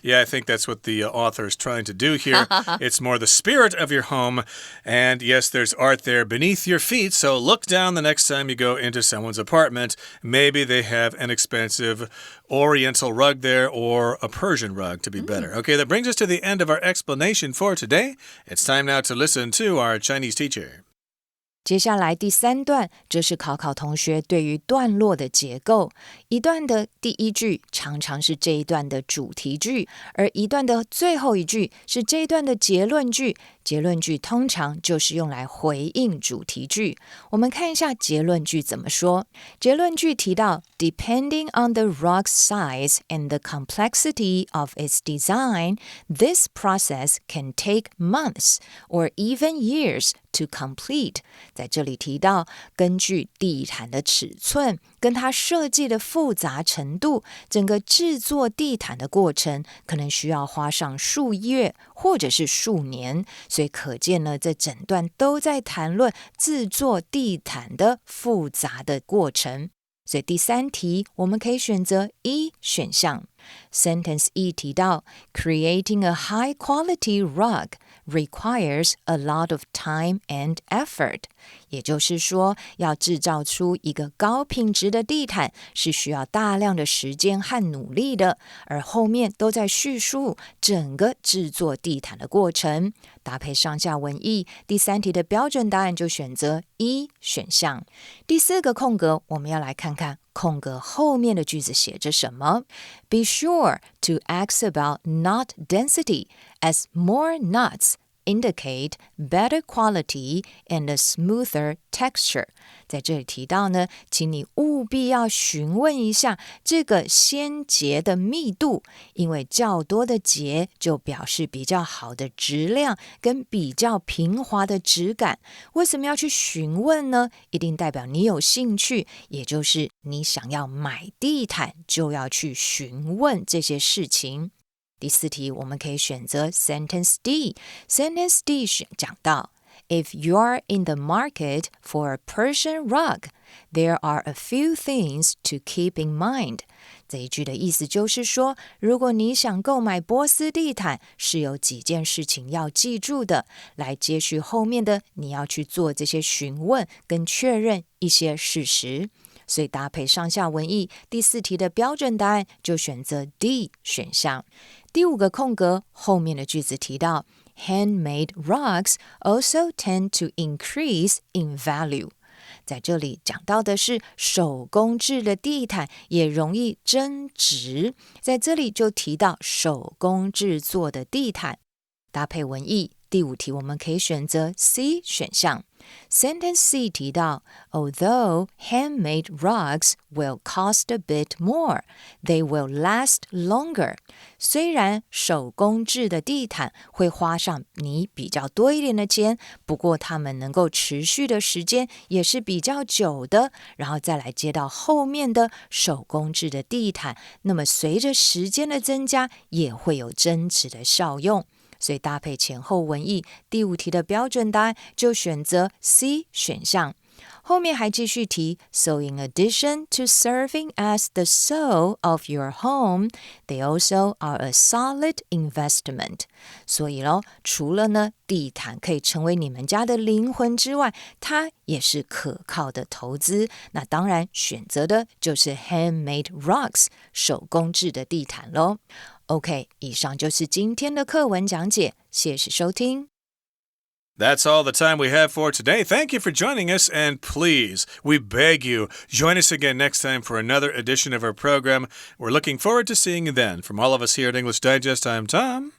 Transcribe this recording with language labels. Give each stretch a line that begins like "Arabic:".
English: Yeah, I think that's what the author is trying to do here. It's more the spirit of your home, and yes, there's art there beneath your feet, so look down the next time you go into someone's apartment. Maybe they have an expensive Oriental rug there or a Persian rug to be better. Okay, that brings us to the end of our explanation for today. It's time now to listen to our Chinese teacher.
Chinese: 接下来第3段，这是考考同学对于段落的结构。一段的第一句常常是这一段的主题句，而一段的最后一句是这一段的结论句。结论句通常就是用来回应主题句。我们看一下结论句怎么说。结论句提到
English: Depending on the rug's size and the complexity of its design, this process can take months or even years to complete.
Chinese: 在这里提到，根据地毯的尺寸跟它设计的复杂程度，整个制作地毯的过程可能需要花上数月或者是数年，所以可见呢，这整段都在谈论制作地毯的复杂的过程。所以第三题我们可以选择一选项。
English: Sentence E
Chinese: 提到
English: Creating a high quality rug requires a lot of time and effort.
Chinese: 也就是说，要制造出一个高品质的地毯是需要大量的时间和努力的，而后面都在叙述整个制作地毯的过程。搭配上下文意，第三题的标准答案就选择一选项。第四个空格，我们要来看看空格后面的句子写着什么。
English: Be sure to ask about knot density, as more knots indicate better quality and a smoother texture.
Chinese: 在这里提到呢，请你务必要询问一下这个纤结的密度，因为较多的结就表示比较好的质量跟比较平滑的质感。为什么要去询问呢？一定代表你有兴趣，也就是你想要买地毯，就要去询问这些事情。第四题我们可以选择
English: Sentence D。Sentence D
Chinese: 讲到
English: If you're in the market for a Persian rug, there are a few things to keep in mind.
Chinese: 这一句的意思就是说，如果你想购买波斯地毯，是有几件事情要记住的，来接续后面的你要去做这些询问跟确认一些事实。所以搭配上下文意，第四题的标准答案就选择 D 选项。第五个空格，后面的句子提到
English: Handmade rugs also tend to increase in value.
Chinese: 在这里讲到的是手工制的地毯也容易增值，在这里就提到手工制作的地毯。搭配文意，第五题我们可以选择 C 选项。
English: Sentence C
Chinese: 提到
English: Although handmade rugs will cost a bit more, they will last longer.
Chinese: 虽然手工制的地毯会花上你比较多一点的钱，不过它们能够持续的时间也是比较久的。然后再来接到后面的手工制的地毯，那么随着时间的增加也会有增值的效用。所以搭配前后文意，第五题的标准答案就选择 C 选项。后面还继续提
English: So in addition to serving as the soul of your home, they also are a solid investment.
Chinese: 所以咯，除了呢地毯可以成为你们家的灵魂之外，它也是可靠的投资。那当然选择的就是
English: handmade rugs
Chinese: 手工制的地毯咯。 OK， 以上就是今天的课文讲解，谢谢收听。
English: That's all the time we have for today. Thank you for joining us, and please, we beg you, join us again next time for another edition of our program. We're looking forward to seeing you then. From all of us here at English Digest, I'm Tom.